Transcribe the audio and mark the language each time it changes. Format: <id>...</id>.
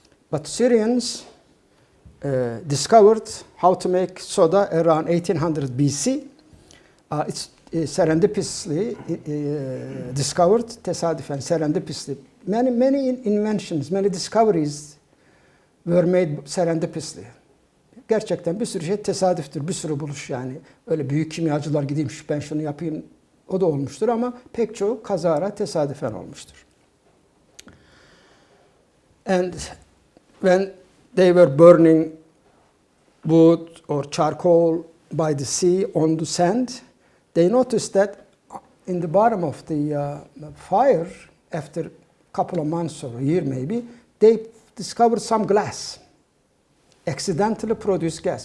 <en>But Syrians discovered how to make soda around 1800 BC. It's serendipitously discovered, tesadüfen, serendipitously. Many inventions, many discoveries were made serendipitously.</en> <tr>Gerçekten bir sürü şey tesadüftür, bir sürü buluş yani. Öyle büyük kimyacılar gideyim ben şunu yapayım, o da olmuştur ama pek çoğu kazara, tesadüfen olmuştur.</tr> <en>And when they were burning wood or charcoal by the sea on the sand, they noticed that in the bottom of the fire, after a couple of months or a year maybe, they discovered some glass, accidentally produced gas.</en>